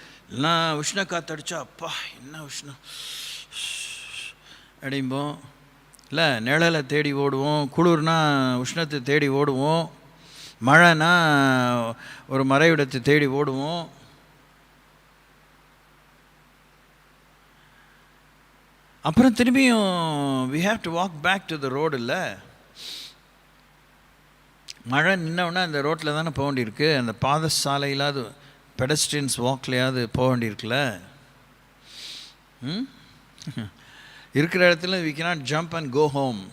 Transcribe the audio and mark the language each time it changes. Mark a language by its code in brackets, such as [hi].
[ta] இல்லைன்னா உஷ்ண காற்றடிச்சா அப்பா என்ன உஷ்ணம் அப்படிம்போம், இல்லை நிழலை தேடி ஓடுவோம், குளிர்னா உஷ்ணத்தை தேடி ஓடுவோம், மழைனா ஒரு மறைவிடத்தை தேடி ஓடுவோம். அப்புறம் திரும்பியும் [en] we have to walk back to the road. [ta] இல்லை மழை நின்னவுடனே அந்த ரோட்டில் தானே போக வேண்டியிருக்கு, அந்த பாதசாலையிலாவது பெடஸ்ட்ரியன்ஸ் வாக்லையாவது போக வேண்டியிருக்குல்ல. இருக்கிற இடத்துல [en] we cannot jump and go home.